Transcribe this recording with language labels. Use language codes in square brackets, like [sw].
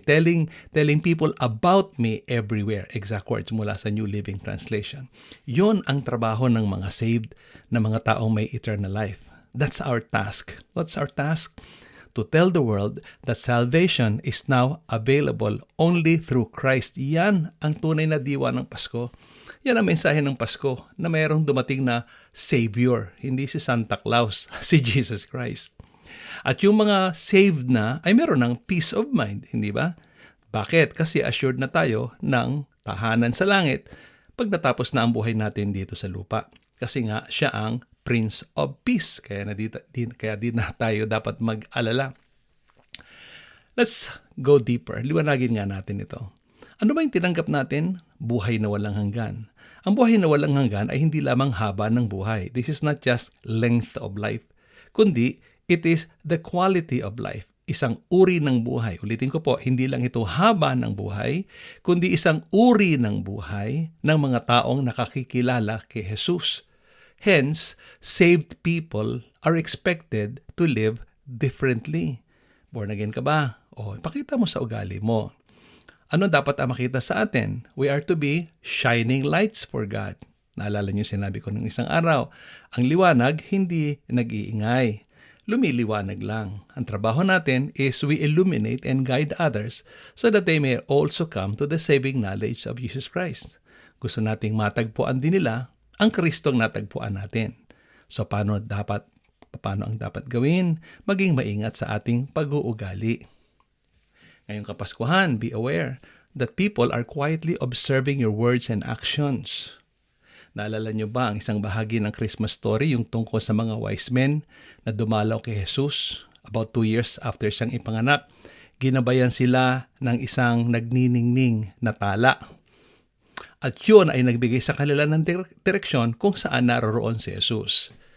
[en] Telling people about me everywhere. Exact words [tl] mula sa [en] New Living Translation. [tl] Yun ang trabaho ng mga saved na mga taong may [en] eternal life. That's our task. What's our task? To tell the world that salvation is now available only through Christ. [tl] Yan ang tunay na diwa ng Pasko. Yan ang mensahe ng Pasko na mayroong dumating na Savior. Hindi si Santa Claus, si Jesus Christ. At yung mga saved na ay meron ng [en] peace of mind, [tl] hindi ba? Bakit? Kasi assured na tayo ng tahanan sa langit pag natapos na ang buhay natin dito sa lupa. Kasi nga, siya ang Prince of Peace. Kaya di na tayo dapat mag-alala. [en] Let's go deeper. [tl] Liwanagin nga natin ito. Ano ba yung tinanggap natin? Buhay na walang hanggan. Ang buhay na walang hanggan ay hindi lamang haba ng buhay. [en] This is not just length of life, [tl] kundi [en] it is the quality of life. [tl] Isang uri ng buhay. Ulitin ko po, hindi lang ito haba ng buhay, kundi isang uri ng buhay ng mga taong nakakikilala kay Jesus. [en] Hence, saved people are expected to live differently. [tl] Born again ka ba? O, ipakita mo sa ugali mo. Ano dapat ang makita sa atin? [en] We are to be shining lights for God. [tl] Naalala niyo sinabi ko nung isang araw, ang liwanag hindi nag-iingay. Lumiliwanag lang. Ang trabaho natin [en] is we illuminate and guide others so that they may also come to the saving knowledge of Jesus Christ. [tl] Gusto nating matagpuan din nila ang Kristong natagpuan natin. So paano ang dapat gawin? Maging maingat sa ating pag-uugali. Ngayong Kapaskuhan, [en] be aware that people are quietly observing your words and actions. [tl] Naalala niyo ba ang isang bahagi ng [en] Christmas story, [tl] yung tungkol sa mga [en] wise men [tl] na dumalaw kay Jesus [en] about 2 years after [tl] siyang ipanganak? Ginabayan sila ng isang nagniningning na tala. At yun ay nagbigay sa kanila ng direksyon kung saan naroroon si Jesus.